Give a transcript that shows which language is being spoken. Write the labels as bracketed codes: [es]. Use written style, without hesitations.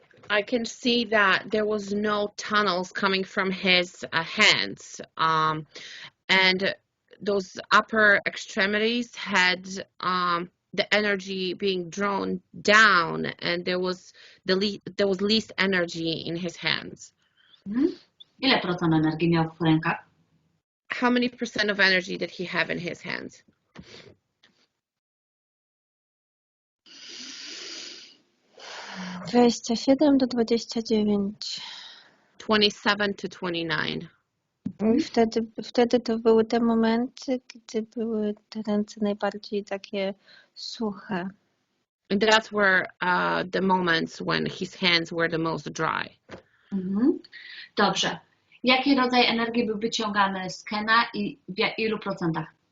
[en] I can see that there was no tunnels coming from his hands, and those upper extremities had the energy being drawn down, and there was least energy in his hands. [pl] Ile procent energii miał w rękach? [en] How many percent of energy did he have in his hands? [pl] 27 do 29. [en] 27 to 29. [pl] I wtedy to były te momenty, gdy były te ręce najbardziej takie suche. [en] And that's where the moments when his hands were the most dry. [pl] Dobrze. Jaki rodzaj energii był wyciągany z Kena i w ilu procentach?